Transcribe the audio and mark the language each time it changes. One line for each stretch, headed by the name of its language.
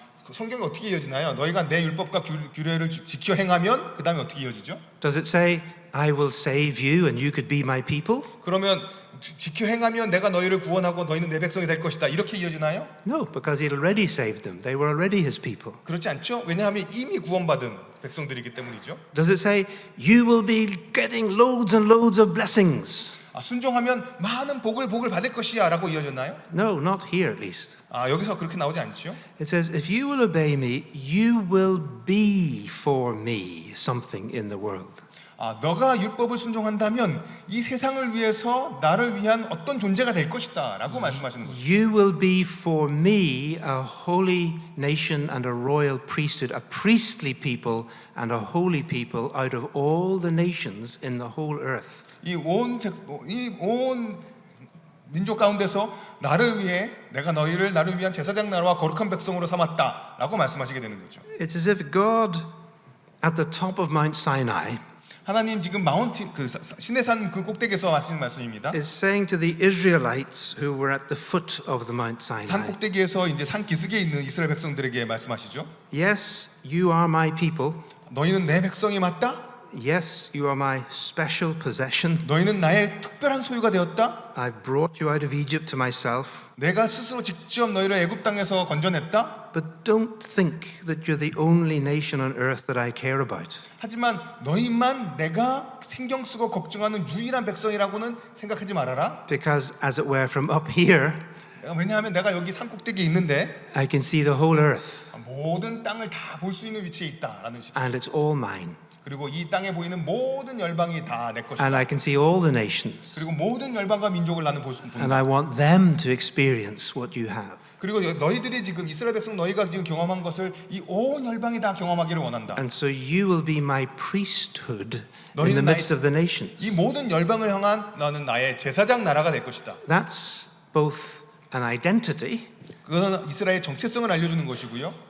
Korean: 성경이 어떻게 이어지나요? 너희가 내 율법과 규례를 지켜 행하면 그 다음에 어떻게 이어지죠?
English: Does it say, "I will save you and you could be my people"?
Korean: 그러면 지켜 행하면 내가 너희를 구원하고 너희는 내 백성이 될 것이다. 이렇게 이어지나요?
English: No, because he'd already saved them. They were already his people.
Korean: 그렇지 않죠? 왜냐하면 이미 구원받은 백성들이기 때문이죠.
English: Does it say, "You will be getting loads and loads of blessings"?
Korean: 순종하면 많은 복을 받을 것이야 라고 이어졌나요?
English: No, not here at least.
Korean: 여기서 그렇게 나오지 않죠?
English: It says, "If you will obey me, you will be for me something in the world."
Korean: 너가 율법을 순종한다면 이 세상을 위해서 나를 위한 어떤 존재가 될 것이다 라고 말씀하시는 거죠.
English: You will be for me a holy nation and a royal priesthood, a priestly people and a holy people out of all the nations in the whole earth.
Korean: 이 온 민족 가운데서 나를 위해 내가 너희를 나를 위한 제사장 나라와 거룩한 백성으로 삼았다라고 말씀하시게 되는 거죠.
English: It's as if God at the top of Mount Sinai
Korean: 하나님 지금 시내산 그 꼭대기에서 하시는 말씀입니다.
English: is saying to the Israelites who were at the foot of the Mount
Korean: 산
English: Sinai,
Korean: 꼭대기에서 이제 산 기슭에 있는 이스라엘 백성들에게 말씀하시죠.
English: "Yes, you are my people.
Korean: 너희는 내 백성이 맞다.
English: Yes, you are my special possession.
Korean: 너희는 나의 특별한 소유가 되었다.
English: I've brought you out of Egypt to myself.
Korean: 내가 스스로 직접 너희를 애굽 땅에서 건져냈다.
English: But don't think that you're the only nation on earth that I care about.
Korean: 하지만 너희만 내가 신경 쓰고 걱정하는 유일한 백성이라고는 생각하지 말아라.
English: Because as it were from up here,
Korean: 왜냐하면 내가 여기 산 꼭대기에 있는데
English: I can see the whole earth
Korean: 모든 땅을 다 볼 수 있는 위치에 있다라는 식.
English: and it's all mine.
Korean: 그리고 이 땅에 보이는 모든 열방이 다 내 것이다.
English: And I can see all the nations.
Korean: 그리고 모든 열방과 민족을 나는 볼 수 있다.
English: And I want them to experience what you have.
Korean: 그리고 너희들이 지금 이스라엘 백성 너희가 지금 경험한 것을 이 온 열방이 다 경험하기를 원한다.
English: And so you will be my priesthood in the
Korean: 너희는
English: midst of the nations.
Korean: 이 모든 열방을 향한 나는 나의 제사장 나라가 될 것이다.
English: That's both an identity
Korean: 그것은 이스라엘의 정체성을 알려주는 것이고요.